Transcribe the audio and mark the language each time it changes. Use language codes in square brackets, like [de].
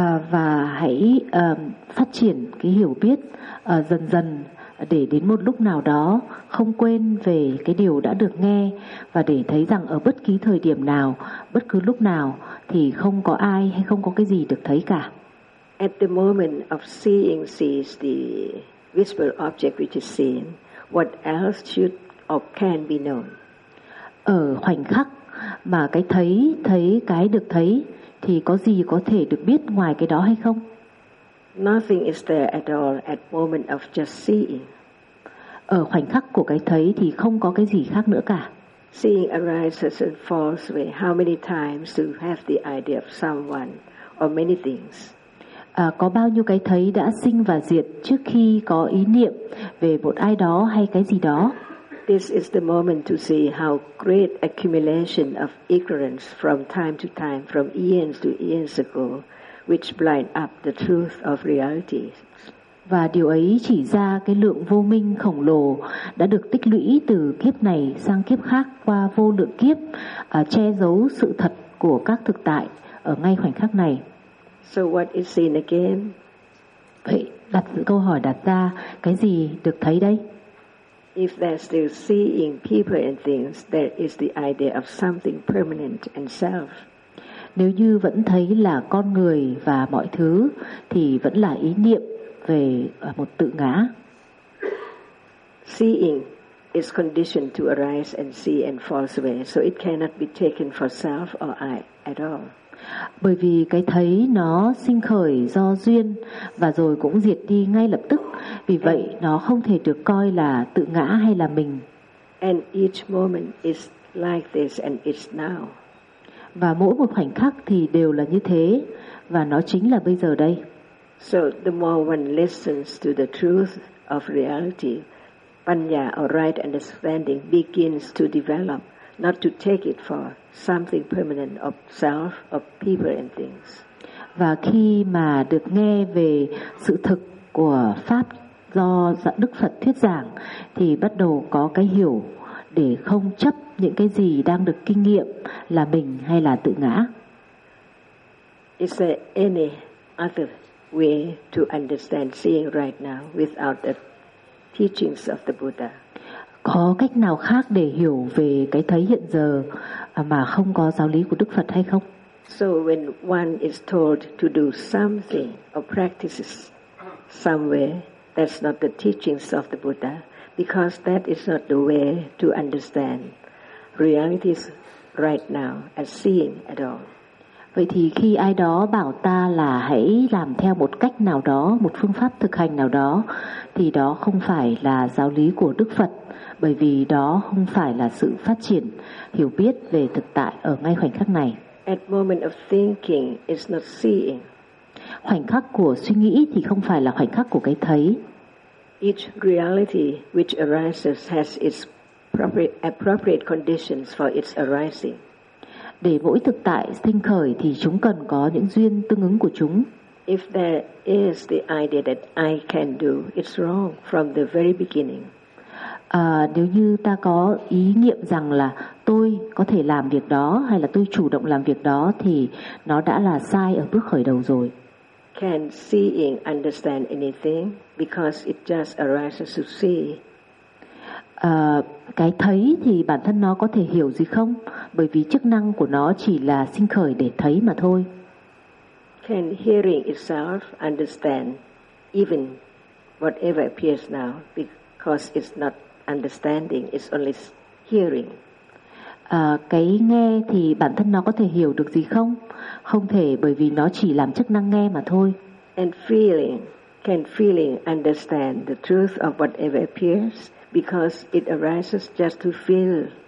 [vi] Và hãy phát triển cái hiểu biết dần dần, để đến một lúc nào đó không quên về cái điều đã được nghe, và để thấy rằng ở bất kỳ thời điểm nào, bất cứ lúc nào thì không có ai hay không có cái gì được thấy cả. [en] At the moment of seeing sees the visible object which is seen, what else should or can be known? [vi] Ở khoảnh khắc mà cái thấy, thấy cái được thấy, thì có gì có thể được biết ngoài cái đó hay không? [en] Nothing is there at all at moment of just seeing. [vi] Ở khoảnh khắc của cái thấy thì không có cái gì khác nữa cả. [en] Seeing arises and falls away. How many times do you have the idea of someone or many things? [vi] Có bao nhiêu cái thấy đã sinh và diệt trước khi có ý niệm về một ai đó hay cái gì đó? [en] This is the moment to see how great accumulation of ignorance from time to time, from eons to eons ago, which blind up the truth of reality. [vi] Và điều ấy chỉ ra cái lượng vô minh khổng lồ đã được tích lũy từ kiếp này sang kiếp khác qua vô lượng kiếp, che giấu sự thật của các thực tại ở ngay khoảnh khắc này. [en] So what is seen again? [vi] Vậy đặt câu hỏi đặt ra, cái gì được thấy đây? [en] If there's still seeing people and things, there is the idea of something permanent and self. [vi] Nếu như vẫn thấy là con người và mọi thứ, thì vẫn là ý niệm về một tự ngã. [en] Seeing is conditioned to arise and see and fall away, so it cannot be taken for self or I at all. [vi] Bởi vì cái thấy nó sinh khởi do duyên và rồi cũng diệt đi ngay lập tức, vì vậy nó không thể được coi là tự ngã hay là mình. [en] And each moment is like this and it's now. [vi] Và mỗi một khoảnh khắc thì đều là như thế, và nó chính là bây giờ đây. [en] So the more one listens to the truth of reality, panya or right understanding begins to develop, not to take it for something permanent of self, of people and things. [vi] Và khi mà được nghe về sự thực của Pháp do Đức Phật thuyết giảng, thì bắt đầu có cái hiểu để không chấp những cái gì đang được kinh nghiệm là mình hay là tự ngã. [en] Is there any other way to understand seeing right now without the teachings of the Buddha? [vi] Có cách nào khác để hiểu về cái thấy hiện giờ mà không có giáo lý của Đức Phật hay không? [en] So when one is told to do something or practices somewhere, that's not the teachings of the Buddha, because that is not the way to understand realities right now as seeing at all. [vi] Vậy thì khi ai đó bảo ta là hãy làm theo một cách nào đó, một phương pháp thực hành nào đó, thì đó không phải là giáo lý của Đức Phật, bởi vì đó không phải là sự phát triển hiểu biết về thực tại ở ngay khoảnh khắc này. [en] At moment of thinking is not seeing. [vi] Khoảnh khắc của suy nghĩ thì không phải là khoảnh khắc của cái thấy. [en] Each reality which arises has its appropriate conditions for its arising. [vi] Để mỗi thực tại sinh khởi thì chúng cần có những duyên tương ứng của chúng. [en] If there is the idea that I can do, it's wrong from the very beginning. [vi] Nếu như ta có ý niệm rằng là tôi có thể làm việc đó hay là tôi chủ động làm việc đó thì nó đã là sai ở bước khởi đầu rồi. [en] Can seeing understand anything because it just arises to see? [vi] Cái thấy thì bản thân nó có thể hiểu gì không? Bởi vì chức năng của nó chỉ là sinh khởi để thấy mà thôi. [en] Can hearing itself understand even whatever appears now because it's not understanding, it's only hearing? [vi] Cái nghe thì bản thân nó có thể hiểu được gì không? Không thể, bởi vì nó chỉ làm chức năng nghe mà thôi. [en] And feeling, can feeling understand the truth of whatever appears? Because it arises just to feel.